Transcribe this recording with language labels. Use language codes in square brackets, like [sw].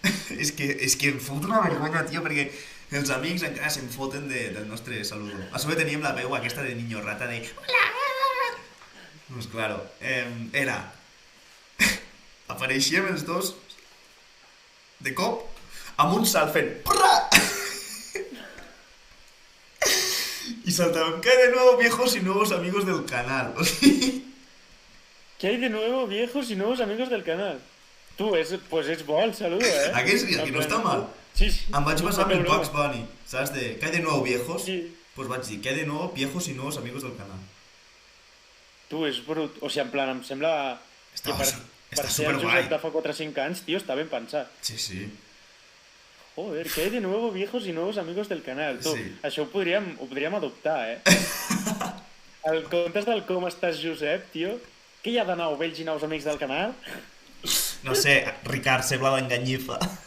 [ca] És que em fot una vergonya, tio, perquè els amics encara se'n foten del nostre saludo. A sobre teníem la veu aquesta de [es] niño rata [ca] de... Hola! Doncs claro, era... Apareixíem els dos de cop amb un salt fent... [es] Y saltaban, ¿qué hay de nuevo, viejos y nuevos amigos del canal? ¿Qué hay de nuevo, viejos y nuevos amigos del canal? [ca] Tu, pues és bo el saludo, [es] ¿A que sí? ¿A que no està mal? Sí. [ca] Em vaig basar en el Bugs Bunny, saps? [es] De, ¿qué hay de nuevo, viejos? Sí. [ca] Pues vaig dir, [es] ¿qué hay de nuevo, viejos y nuevos amigos del canal? [ca] Tu, és brut. O sigui, en plan, em sembla... Està per ser el Josep de fa 4 o 5 anys, tio, està ben pensat. Sí. [es] Joder, ¿qué hay de nuevo, viejos y nuevos amigos del canal? [ca] Tu, sí. Això ho podríem adoptar, El comptes del com estàs, Josep, tio, què hi ha de nou, vells i nous amics del canal? No sé, Ricard sembla d'enganyifa.